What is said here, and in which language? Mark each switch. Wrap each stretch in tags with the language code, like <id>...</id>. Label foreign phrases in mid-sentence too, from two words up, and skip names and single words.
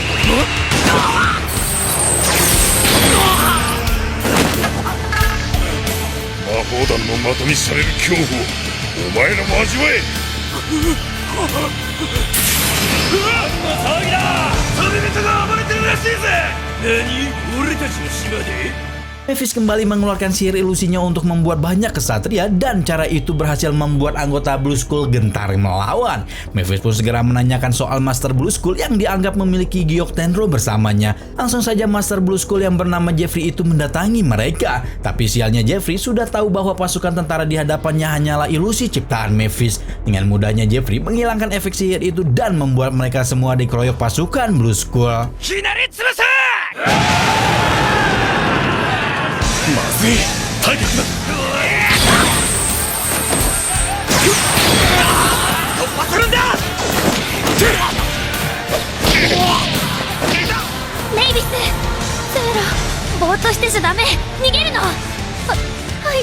<ja>魔法弾の的にされる恐怖をお前らも味わえ。何の騒ぎだ。旅人が暴れてるらしいぜ。何？俺たちの島で？</ja> <id>Mavis kembali mengeluarkan sihir ilusinya untuk membuat banyak kesatria dan cara itu berhasil membuat anggota Blue Skull gentar melawan. Mavis pun segera menanyakan soal Master Blue Skull yang dianggap memiliki Gyok Tenro bersamanya. Langsung saja Master Blue Skull yang bernama Jeffrey itu mendatangi mereka. Tapi sialnya Jeffrey sudah tahu bahwa pasukan tentara di hadapannya hanyalah ilusi ciptaan Mavis. Dengan mudahnya Jeffrey menghilangkan efek sihir itu dan membuat mereka semua dikeroyok pasukan Blue Skull.</id> <ja>まずい体力だ。突破するんだ。メイビスゼーラぼーっとしてちゃダメ逃げるのはい</ja>